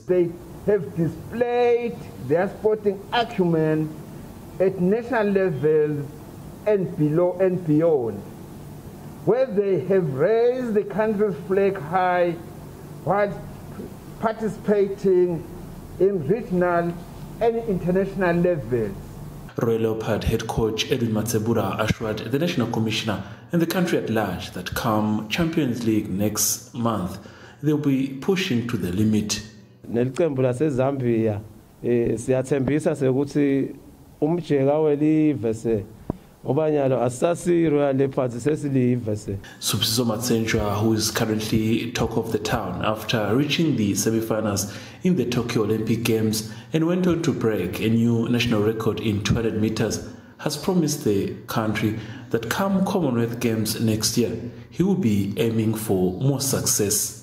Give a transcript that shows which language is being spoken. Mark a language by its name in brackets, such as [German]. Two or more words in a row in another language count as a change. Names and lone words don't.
[English] They have displayed their sporting acumen at national levels and below and beyond, where they have raised the country's flag high while participating in regional and international levels. Royal Leopard head coach Edwin Matsebura assured the National Commissioner and the country at large that come Champions League next month, they'll be pushing to the limit. [Swati] Nelicembu laseZambia siyathembisa sekuthi umjeka welive [English] Sibusiso Matsenjwa, who is currently talk of the town after reaching the semi-finals in the Tokyo Olympic Games and went on to break a new national record in 200 meters, has promised the country that come Commonwealth Games next year, he will be aiming for more success.